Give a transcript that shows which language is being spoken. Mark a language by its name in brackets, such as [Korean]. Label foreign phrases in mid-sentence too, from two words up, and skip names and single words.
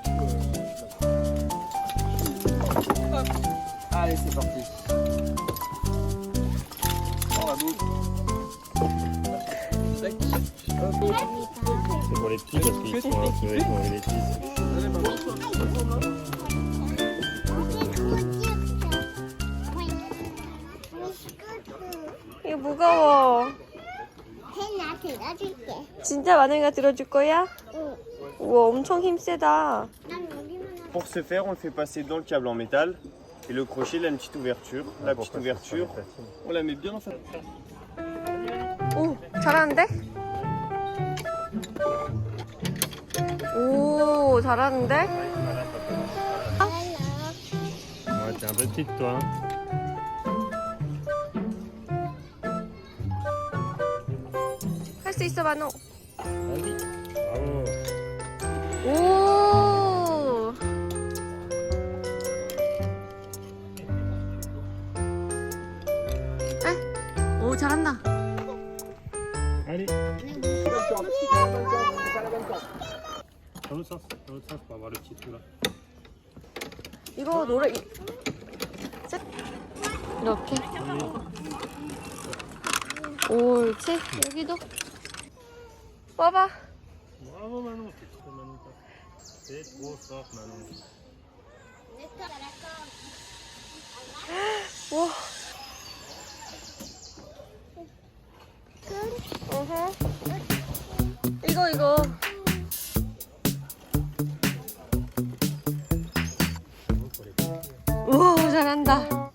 [French] Allez, c'est parti. Dans la boucle. C'est pour les petits parce qu'ils sont un peu avec les bêtises. Allez, maman. [Korean] 이거 무거워. 나 들어줄게. 진짜 마늘이가 들어줄 거야? 응. 우와, 엄청 힘세다. 난 여기만 [French] Pour ce faire, on le fait passer dans le câble en métal. Et le crochet, il a une petite ouverture. La petite ouverture, on la met bien dans sa... [Korean] 오, 잘하는데? 오, 잘하는데? [French] Ouais, t'es un peu petite toi. Hein. [Korean] 할 수 있어, 만호. [French] Vas-y. Bravo. [Korean] 오. 에? 오, 잘한다. [French] Allez. Dans l'autre sens pour avoir le petit trou là. [Korean] 이거 노래 이렇게. 옳지. 여기도. 봐봐. [French] Bravo Manon, c'est trop Manon. C'est trop fort Manon. [Korean] 와. 어허. 이거. 우와, 잘한다.